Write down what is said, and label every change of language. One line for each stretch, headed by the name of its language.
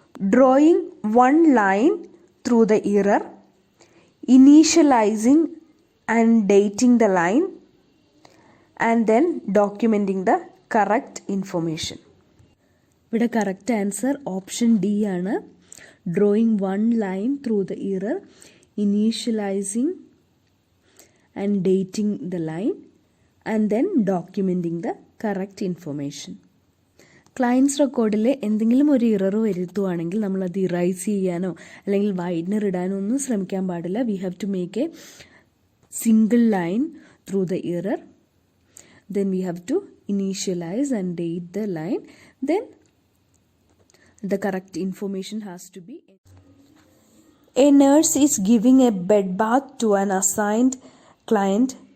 English: drawing one line through the error, initializing and dating the line, and then documenting the correct information.
Malayalam: ഇവിടെ correct answer option D ആണ്.
English: Drawing one line through the error, initializing and dating the line, and then documenting the correct information.
Malayalam: Clients റെക്കോർഡിൽ എന്തെങ്കിലും ഒരു error വരുത്തുവാണെങ്കിൽ നമ്മളത് ഇറൈസ് ചെയ്യാനോ അല്ലെങ്കിൽ വൈഡ്നർ ഇടാനോ ഒന്നും ശ്രമിക്കാൻ പാടില്ല.
English: We have to make a single line through the error, then we have to initialize and date the line, then the correct information has to be. A nurse is giving a bed bath to an assigned client.